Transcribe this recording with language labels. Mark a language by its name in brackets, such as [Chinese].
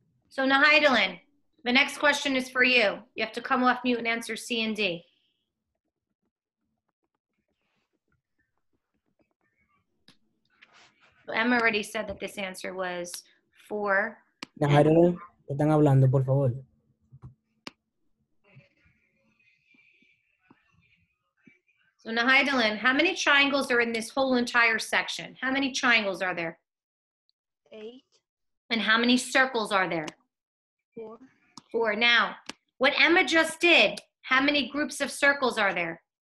[English] So Nahidalin, the next question is for you. You have to come off mute and answer C and D. So Emma already said that this answer was 4. [Spanish] Nahidalin, ¿qué están hablando, por favor? [English] So Nahidalin, how many triangles are in this whole entire section? How many triangles are there? 8, And how many circles are there? 4, 4. Now, what Emma just did, how many groups of circles are there?